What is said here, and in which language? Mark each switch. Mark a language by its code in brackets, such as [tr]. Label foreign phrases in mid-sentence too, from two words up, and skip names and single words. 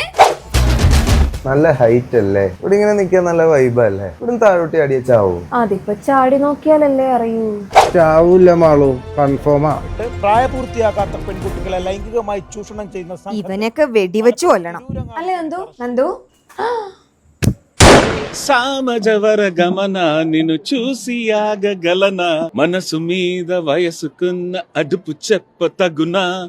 [ml] നല്ല ഹൈറ്റ് അല്ലേ? ഇവിടെ ഇങ്ങനെ നിക്കാൻ നല്ല വൈബല്ലേ? ഇവിടെ താഴോട്ടി അടിയ ചാവും. അതിപ്പോ ചാടി നോക്കിയാലല്ലേ അറിയൂ. ചാവൂല്ല മാളു, കൺഫേമാ. പ്രായപൂർത്തിയാകാത്ത പെൺകുട്ടികളെ ലൈംഗികമായി ചൂഷണം ചെയ്യുന്ന ഇവനൊക്കെ വെടിവെച്ചു കൊല്ലണം. അല്ലേ നന്ദു? നന്ദു [te] సామజవర గమన నిన్ను చూసి ఆగగలనా మనసు మీద వయసుకున్న అడుపు చెప్ప తగునా